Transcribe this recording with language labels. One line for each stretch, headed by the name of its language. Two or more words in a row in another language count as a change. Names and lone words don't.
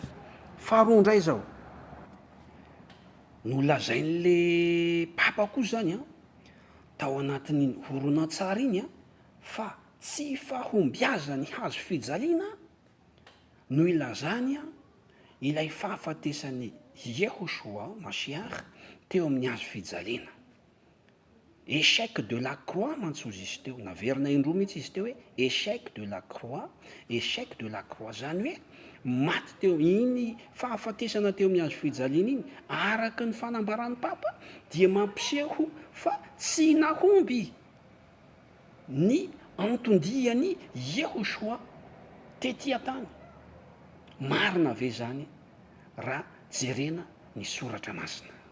Malagasy: Faharoa indray zao no lazain'le papa koa zany tao anatin'iny horonan-tsara iny fa tsy fahombiazany hazo fijaliana no ilazany ilay fahafatesany Yehosoa Masiach teo amin'ny hazo fijaliana.
French: Échec de la croix
Malagasy: mantsozy izy teo, naverina indroa mihitsy izy teo hoe
French: échec de la croix, échec de la croix
Malagasy: zany hoe maty teo iny fahafatesana teo amin'ny hazo fijaliana iny araka ny fanambaran'ny papa dia mampiseho fa tsy nahomby ny antondiany Yehosoa tety an-tany. Marina ve zany raha jerena ny soratra masina.